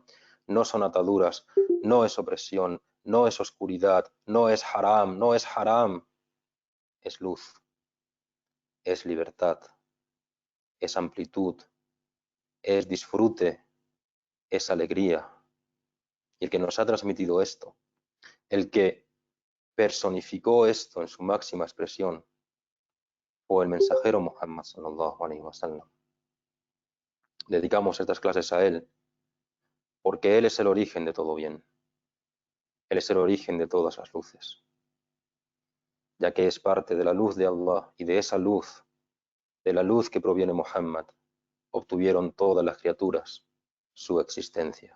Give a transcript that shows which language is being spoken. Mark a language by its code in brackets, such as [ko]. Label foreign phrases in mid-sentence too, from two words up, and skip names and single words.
[es] No son ataduras, no es opresión, no es oscuridad, no es haram, es luz, es libertad, es amplitud, es disfrute, es alegría. Y el que nos ha transmitido esto, el que personificó esto en su máxima expresión, fue el mensajero Muhammad [ar] صلى الله عليه وسلم. [es] Dedicamos estas clases a él, porque él es el origen de todo bien. Él es el origen de todas las luces, ya que es parte de la luz de Allah, y de esa luz, de la luz que proviene Muhammad, obtuvieron todas las criaturas su existencia.